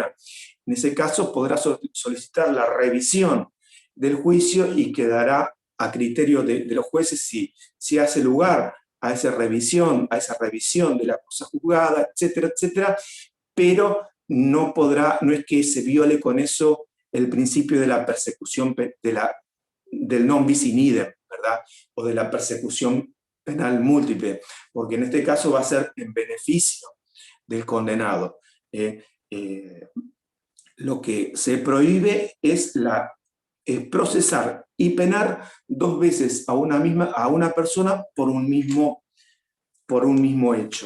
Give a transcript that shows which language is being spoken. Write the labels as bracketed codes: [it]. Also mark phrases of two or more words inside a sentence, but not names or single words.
[es] Bueno, en ese caso podrá solicitar la revisión del juicio y quedará a criterio de los jueces si hace lugar a esa revisión de la cosa juzgada, etcétera, etcétera, pero no es que se viole con eso el principio de la persecución, del [la] non bis in idem, [es] ¿verdad? O de la persecución penal múltiple, porque en este caso va a ser en beneficio del condenado. Lo que se prohíbe es procesar y penar 2 veces a una persona por un mismo hecho.